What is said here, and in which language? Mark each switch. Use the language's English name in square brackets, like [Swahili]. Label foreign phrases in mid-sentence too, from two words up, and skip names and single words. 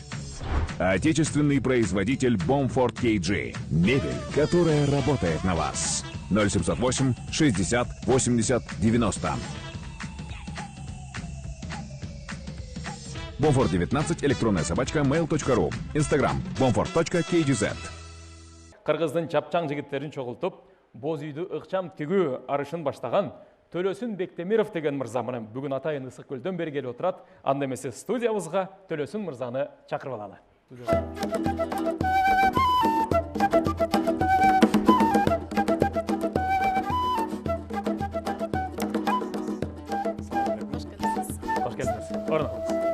[Russian] Отечественный производитель Bomford KG. Мебель, которая работает на вас. 0708 60 80 90. Bomford 19, электронная собачка, mail.ru. Instagram, bomford.kgz. [Kyrgyz] Кыргыздын чапчаң жигиттерин чогултуп, боз үйдү ыкчам тигүү арышын баштаган Төлөсүн Бектемиров деген мырза менен бүгүн атайын Ысык көлдөн бери келип отурат. Анда эмесе студиябызга Төлөсүн мырзаны чакырып алалы. Кош келдиңиз. Орун алыңыз.